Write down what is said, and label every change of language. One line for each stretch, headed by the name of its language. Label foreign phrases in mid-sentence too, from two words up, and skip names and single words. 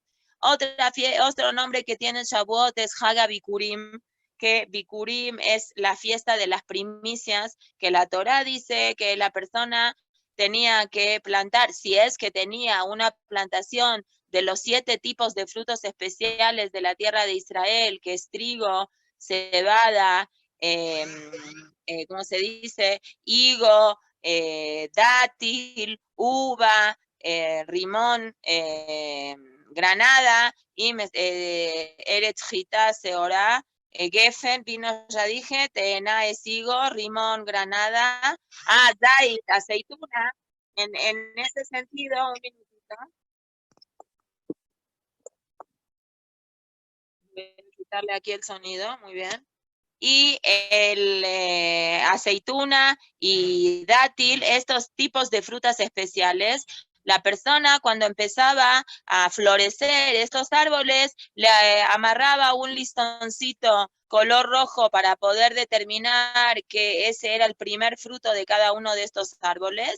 Spanish: Otro nombre que tiene Shavuot es
Hebrew: חג הביכורים,
Spanish: que Bikurim es la fiesta de las primicias, que la Torá dice que la persona tenía que plantar, si es que tenía una plantación de los 7 tipos de frutos especiales de la tierra de Israel, que es trigo, cebada, ¿cómo se dice? Higo, dátil, uva, rimón, granada, y
Hebrew: ארץ חיטה, שעורה, גפן,
Spanish: vino, ya dije, teena es higo, rimón, granada, dait, aceituna. En ese sentido, un minutito. Voy a quitarle aquí el sonido, muy bien. Y el aceituna y dátil, estos tipos de frutas especiales, la persona cuando empezaba a florecer estos árboles, le amarraba un listoncito color rojo para poder determinar que ese era el primer fruto de cada uno de estos árboles.